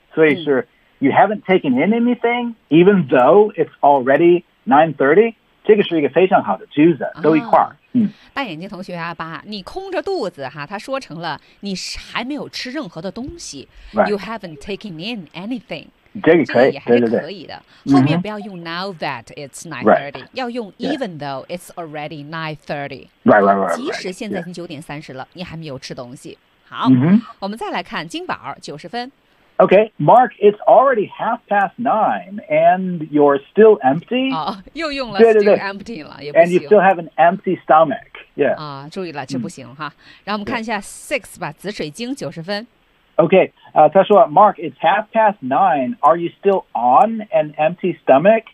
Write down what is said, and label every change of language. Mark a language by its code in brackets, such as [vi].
[en] 所以是、you haven't taken in anything even though it's already 9:30. [zh] 这个是一个非常好的句子，都一块儿。大眼睛同学啊，把你空着肚子哈，他说成了你还没有吃任何的东西。 [en] Right. You haven't taken in anything. [zh] 这个可以，这个、也还是可以的。对对对，后面不要用 [en] now that it's 9:30，、 right. [zh] 要用 [en] even though it's already 9:30。 Right. [zh] 即使现在已经9:30了， [en] yeah. [zh] 你还没有吃东西。好， mm-hmm. 我们再来看金宝90分。 [en] Okay, Mark, it's already 9:30 and you're still empty? [zh] 又用了 still empty 了，也不行。 [en] And you still have an empty stomach, yeah. [zh] 注意了，这不行哈。然后我们看一下 6 吧，紫水晶90分。 [en] Okay, [zh] 他说 [en] Mark, it's 9:30, are you still on an empty stomach?